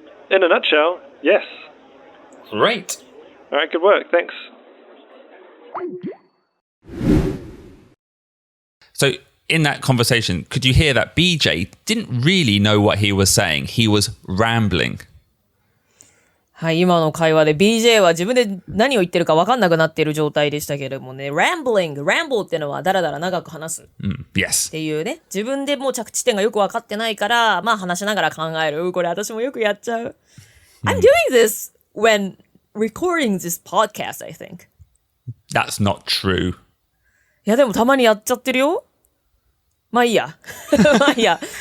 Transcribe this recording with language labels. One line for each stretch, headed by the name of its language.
English: In a nutshell, yes. Great. All right, good work. Thanks. So in that conversation, could you hear that BJ didn't really know what he was saying? He was rambling.
Japanese: はい、今の会話で BJ は自分で何を言ってるか分かんなくなっている状態でしたけれどもね、ramble ってのはだらだら長く話すっ
English: Yes.
Japanese: ていうね、自分でもう着地点がよく分かってないから、まあ話しながら考える。これ私もよくやっちゃう。
English: I'm doing this when recording this podcast, I think. That's not true.
Japanese: いやでもたまにやっちゃってるよ。まあいいや。まあいいや。